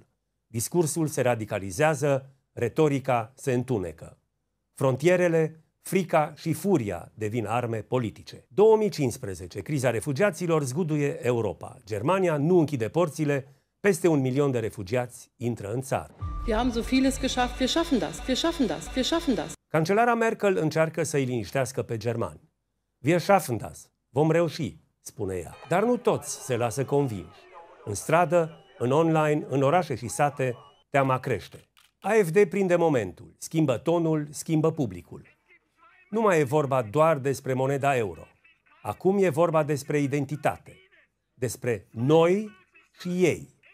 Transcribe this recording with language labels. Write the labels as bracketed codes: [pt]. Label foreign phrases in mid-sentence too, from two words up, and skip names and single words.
[ro] Discursul se radicalizează, retorica se întunecă. Frontierele, frica și furia devin arme politice. 2015, criza refugiaților zguduie Europa. Germania nu închide porțile, peste 1 milion de refugiați intră în țară. [de] Wir haben so vieles geschafft, wir schaffen das, wir schaffen das, wir schaffen das. [ro] Cancelara Merkel încearcă să-i liniștească pe germani. [de] Wir schaffen das, [ro] vom reuși, spune ea. Dar nu toți se lasă convinși. În stradă, în online, în orașe și sate, teama crește. AfD prinde momentul, schimbă tonul, schimbă publicul. Nu mai e vorba doar despre moneda euro. Acum e vorba despre identitate, despre noi și ei.